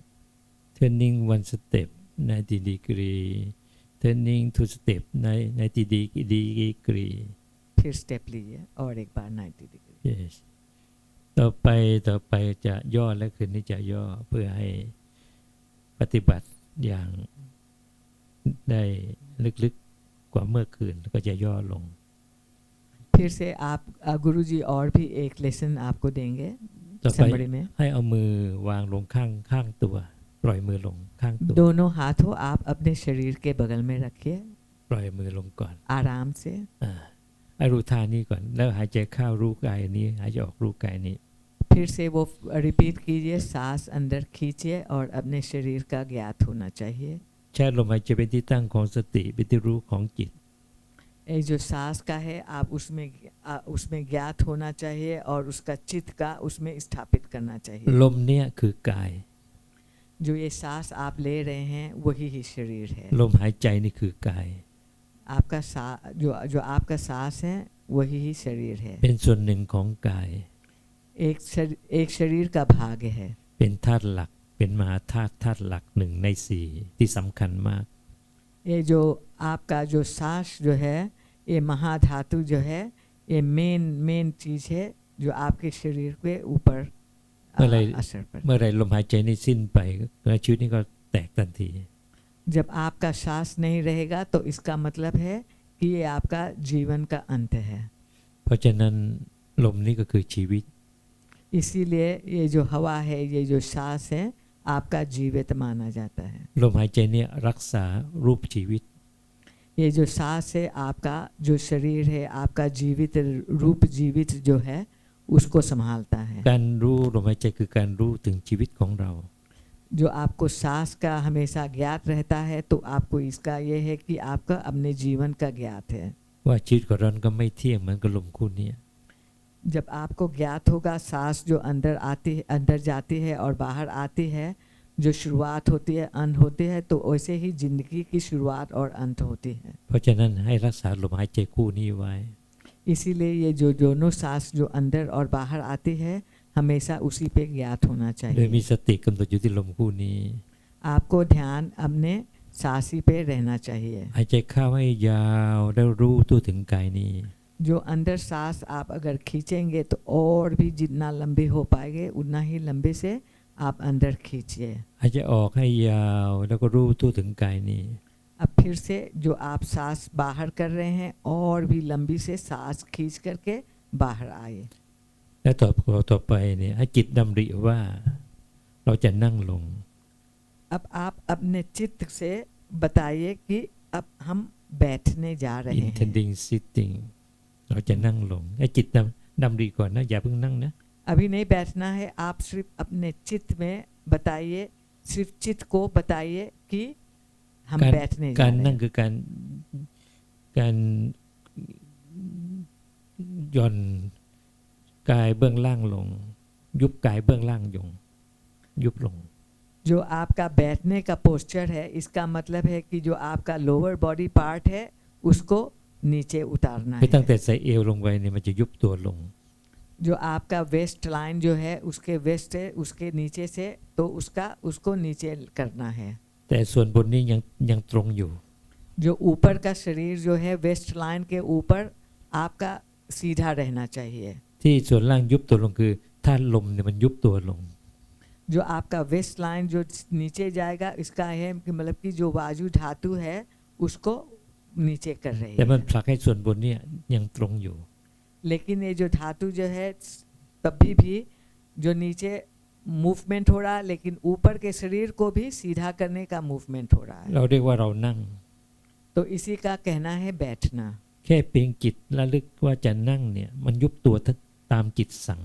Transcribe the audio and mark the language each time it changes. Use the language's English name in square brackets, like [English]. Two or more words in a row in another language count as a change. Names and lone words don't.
[English] turning one step 90 degree turning two step 90 degree [Hindi] फिर स्टेप लीजिए और एक बार 90 डिग्री। [Thai] yes ต่อไปจะย่อและคืนนี้จะย่อเพื่อให้ปฏิบัติอย่างได้ลึกๆกว่าเมื่อคืนก็จะย่อลง [Hindi] फिर से आप गुरुजी और भी एक लेसन आपको देंगे [Thai] ต่อไป [Hindi] चमड़े में। [Thai] ให้เอามือวางลงข้างตัวปล่อยมือลงข้างตัว [Hindi] दोनों हाथों आप अपने शरीर के बगल में रखिए [Thai] ปล่อยมือลงก่อน [Hindi] आराम से। [Thai] ให้รู้ท่านี้ก่อนแล้วหายใจเข้ารู้กายนี้หายใจออกรู้กายนี้ [Hindi] फिर से वो रिपीट कीजिए, सांस अंदर खींचिए और अपने शरीर का ज्ञात होना चाहिए। [Thai] ใช้ลมหายใจเป็นที่ตั้งของสติเป็นที่รู้ของจิต [Hindi] ये जो सांस का है आप उसमें ज्ञात होना चाहिए और उसका चित्त का उसमें स्थापित करना चाहिए। [Thai] ลมเนี่ยคือกาย [Hindi] जो ये सांस आप ले रहे हैं वही ही शरीर है। [Thai] ลมหายใจนี่คือกาย [Hindi] आपका जो आपका सांस है वही ही शरीर है। [Thai] เป็นส่วนหนึ่งของกาย [Hindi] एक शरीर का भाग है। [Thai] เป็นธาตุหลักเป็นมหาธาตุหลักหนึ่งในสี่ที่สำคัญมาก [Hindi] ये जो आपका जो सांस जो है ये महाधातु जो है ये मेन चीज है जो आपके शरीर के ऊपर असर पर। [Thai] เมื่อไรลมหายใจนี่สิ้นไปชีวิตนี้ก็แตกทันที [Hindi] जब आपका सांस नहीं रहेगा तो इसका मतलब है कि ये आपका जीवन का अंत है। [Thai] เพราะฉะนั้นลมนี้ก็คือชีวิต [Hindi] इसीलिए ये जो हवा है ये जो सांस है आपका जीवित माना जाता है। [Thai] ลมหายใจเนี่ยรักษารูปชีวิต [Hindi] ये जो सांस है आपका जो शरीर है आपका जीवित रूप जीवित जो है उसको संभालता है। [Thai] การรู้ลมหายใจคือการรู้ถึงชีวิตของเรา [Hindi] जो आपको सांस का हमेशा ज्ञात रहता है तो आपको इसका ये है कि आपका अपने जीवन का ज्ञात है। [Thai] ว่าชีวิตของเราก็ไม่เที่ยงเหมือนกับลมคู่นี้ [Hindi] जब आपको ज्ञात होगा सांस जो अंदर जाती है और बाहर आती है, जो शुरुआत होती है अंत होती है, तो वैसे ही जिंदगी की शुरुआत और अंत होती है। [Thai] เพราะฉะนั้นให้รักษาลมหายใจคู่นี้ไว้ [Hindi] इसीलिए ये जो दोनों सांस जो अंदर और बाहर आती है हमेशा उसी पे ज्ञात होना [Thai] โดยมี [Hindi] चाहिए। [Thai] สติกำหนดอยู่ที่ลมคู่นี้ [Hindi] आपको ध्यान अपने सांसी पे रहना चाहिए। [Thai] หายใจเข้าให้ยาวแล้วรู้ตัวถึงกายนี้ [Hindi] जो अंदर सांस आप अगर खींचेंगे तो और भी जितना लंबे हो पाएंगे उतना ही लंबे से आप अंदर खींचिए। [Thai] หายใจออกให้ยาวแล้วก็รู้ตัวถึงกายนี้ [Hindi] अब फिर से जो आप सांस बाहर कर रहे हैं और भी लंबी से सांस खींच करके बाहर आए। [Thai] และต่อไปเนี่ยให้จิตดำริว่าเราจะนั่งลง [Hindi] अब आप अपने चित्त से बताइए कि अब हम बैठने जा रहे हैं। [English] intending sitting [Thai] เราจะนั่งลงให้จิตดำริก่อนนะอย่าเพิ่งนั่งนะ [Hindi] अभी नहीं बैठना है, आप सिर्फ अपने चित्त में बताइए, सिर्फ चित्त को बताइए कि हम बैठने जा [Thai] การ [Hindi] रहे [Thai] นั่ง [Hindi] हैं। [Thai] คือการหย่อนกายเบื้องล่างลง ยุบกายเบื้องล่างยุบลง [Hindi] जो आपका बैठने का पोस्चर है इसका मतलब है कि जो आपका [English] lower body part [Hindi] है उसको नीचे उतारना [Thai] คือตั้ง [Hindi] है। [Thai] แต่ใส่เอวลงไปเนี่ยมันจะยุบตัวลง [Hindi] जो आपका [English] waist line [Hindi] जो है उसके वेस्ट है उसके नीचे से तो उसको नीचे करना है। [Thai] แต่ส่วนบนนี้ยังตรงอยู่ [Hindi] जो ऊपर का शरीर जो है [English] waist line [Hindi] के ऊपर आपका सीधा रहना चाहिए। [Thai] ที่ส่วนล่างยุบตัวลงคือธาตุลมเนี่ยมันยุบตัวลง [Hindi] जो आपका [English] waist line [Hindi] जो नीचे जाएगा इसका है कि मतलब कि जो वायु धातु है उसको नीचे कर रही [Thai] แต่มัน [Hindi] है। [Thai] ผลักให้ส่วนบนเนี่ยยังตรงอยู่ [Hindi] लेकिन ये जो धातु जो है तभी भी जो नीचे मूवमेंट हो रहा है लेकिन ऊपर के शरीर को भी सीधा करने का मूवमेंट हो रहा है। [Thai] เราเรียกว่าเรานั่ง [Hindi] तो इसी का कहना है बैठना। [Thai] แค่เพียงจิตระลึกว่าจะนั่งเนี่ยมันยุบตัวตามจิตสั่ง